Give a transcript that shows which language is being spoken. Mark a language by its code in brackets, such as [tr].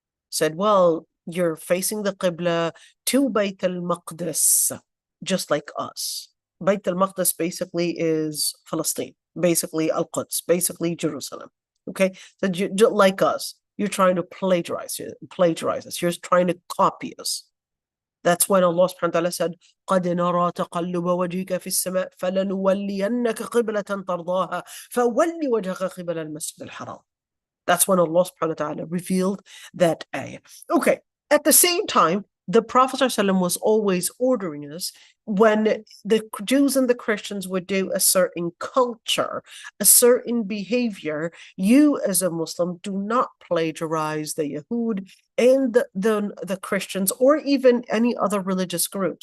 [en] Said, well, you're facing the Qibla to Bayt al-Maqdis, just like us. Bayt al-Maqdis basically is Palestine, basically Al-Quds, basically Jerusalem. Okay, so like us, you're trying to plagiarize us. You're trying to copy us. That's when Allah subhanahu wa ta'ala said, [ar] قَدْ نَرَى تَقَلُّبَ وَجْهِكَ فِي السَّمَاءِ فَلَنُوَلِّيَنَّكَ قِبْلَةً تَرْضَاهَا فَوَلِّ وَجْهَكَ قِبَلَ الْمَسْجِدِ الْحَرَامِ. [en] That's when Allah subhanahu wa ta'ala revealed that ayah. Okay, at the same time, the Prophet ﷺ was always ordering us, when the Jews and the Christians would do a certain culture, a certain behavior, you as a Muslim do not plagiarize the Yahud and the Christians, or even any other religious group.